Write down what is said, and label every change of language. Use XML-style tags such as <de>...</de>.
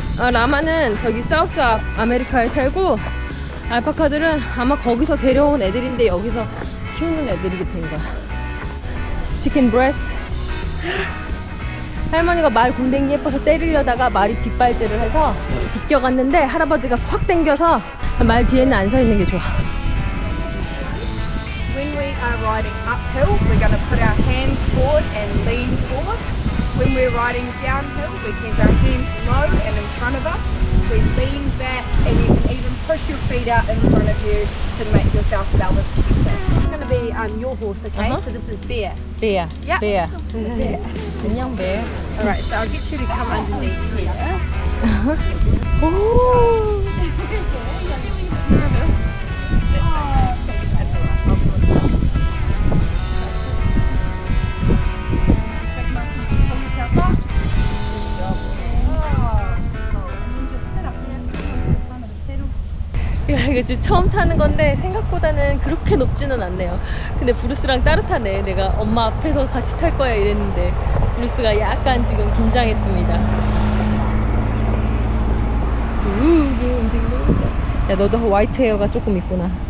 <ko>라마는 저기 사우스 아메리카에 살고, 알파카들은 아마 거기서 데려온 애들인데 여기서 키우는 애들이 된 거야. 치킨 브레스트. 할머니가 말 곰댕이 예뻐서 때리려다가 말이 빗발질을 해서 비껴갔는데 할아버지가 확 당겨서 말 뒤에는 안 서 있는 게 좋아.</ko> <en>When we are riding uphill, we're going to put our hands forward and lean forward. When we're riding downhill, we keep our hands low and in front of us. We lean back and you can even push your feet out in front of you to make yourself balanced better. It's going to be your horse, okay? So this is Bear.</en> <ko>배야.</ko> <en>Yep.</en> <ko>배야. 안녕 배.</ko> <en>Alright, so I'll get you to come underneath here. 오. Pull yourself up. And just sit up</en> <ko>그치 처음 타는 건데 생각보다는 그렇게 높지는 않네요. 근데 브루스랑 따로 타네. 내가 엄마 앞에서 같이 탈 거야 이랬는데 브루스가 약간 지금 긴장했습니다. 이게 움직이네. 야 너도 화이트 헤어가 조금 있구나.</ko>